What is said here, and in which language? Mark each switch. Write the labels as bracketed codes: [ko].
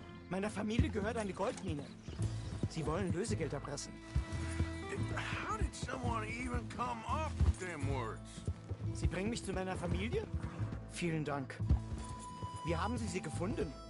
[de] Meiner Familie gehört eine Goldmine. Sie wollen Lösegeld erpressen. [en] How did someone even come up with them words? [de] Sie bringen mich zu meiner Familie? Vielen Dank. Wie haben Sie sie gefunden?